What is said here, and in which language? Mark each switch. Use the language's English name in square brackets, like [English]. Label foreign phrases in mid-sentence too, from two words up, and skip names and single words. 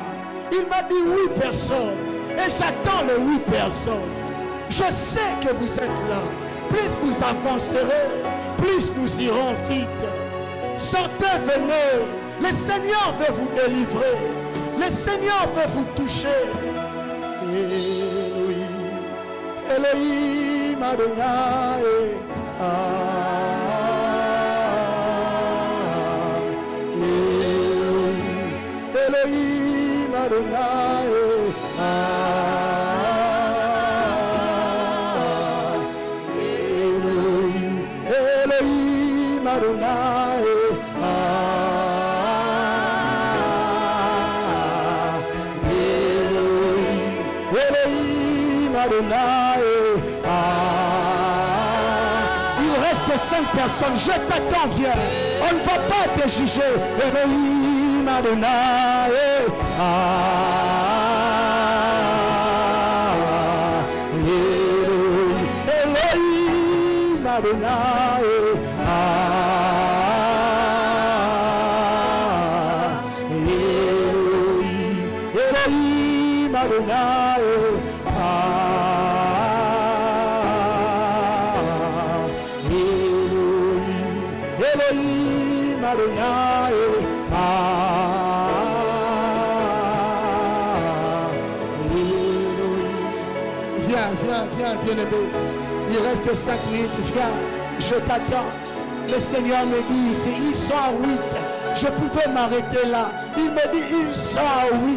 [French] Il m'a dit 8 personnes. Et j'attends les 8 personnes. Je sais que vous êtes là. Plus vous avancerez, plus nous irons vite. Sortez, venez. Le Seigneur veut vous délivrer. Le Seigneur veut vous toucher. Elohim, Elohim Adonai. Elohim Adonai. Elohim, Elohim Adonai. Elohim, Elohim Adonai. Il reste 5 personnes. Je t'attends, viens. On ne va pas te juger. Elohim Adonai. Elohim Adonai. Elohim, Elohim Adonai. Elohim, Elohim Adonai. Viens, bien-aimé. Il reste 5 minutes. Viens, je t'attends. Le Seigneur me dit, ils sont à 8. Je pouvais m'arrêter là. Il me dit, ils sont à 8.